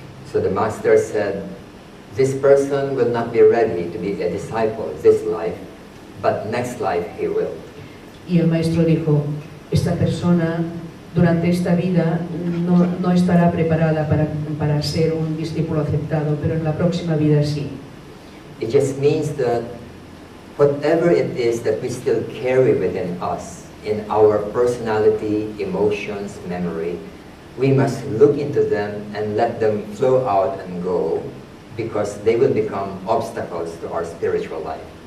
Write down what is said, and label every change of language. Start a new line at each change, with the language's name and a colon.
English: So the master said, this person will not be ready to be a disciple this life, but next life he will.
Spanish: Y el maestro dijo, esta persona durante esta vida no estará preparada para ser un discípulo aceptado, pero en la próxima vida sí.
English: It just means that whatever it is that we still carry within us, in our personality, emotions, memory, we must look into them and let them flow out and go, because they will become obstacles to our spiritual life.